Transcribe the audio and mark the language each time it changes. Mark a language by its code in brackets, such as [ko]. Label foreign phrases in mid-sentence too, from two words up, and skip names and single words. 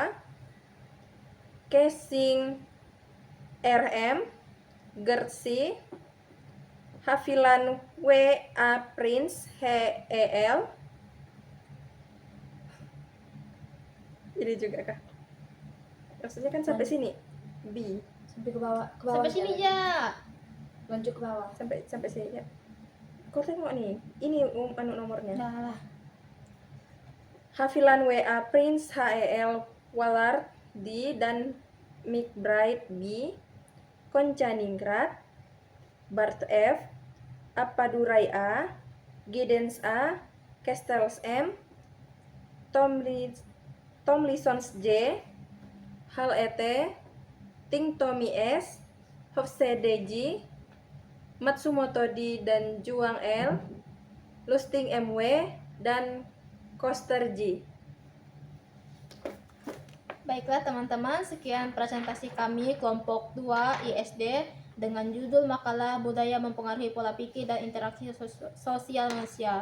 [id] Casing RM, Gertzi, Havilan WA Prince HEL. Ini juga kah? Maksudnya kan sampai sini. B. Sampai ke bawah. Sampai sini aja. Lanjut ke bawah. Sampai sini ya. [ms] Kau tengok nih. [id] Ini nomornya. Nah lah. Havilan WA Prince HEL Wallard D dan McBride B, Koncaningrat, Bart F, Appadurai A, Giddens A, Castells M, Tomlinsons J, Hal ET, Ting Tommy S, Hofstede Matsumoto D dan Juang L, Lusting MW dan Koster G. Baiklah teman-teman, sekian presentasi kami kelompok 2 ISD dengan judul makalah budaya mempengaruhi pola pikir dan interaksi sosial manusia.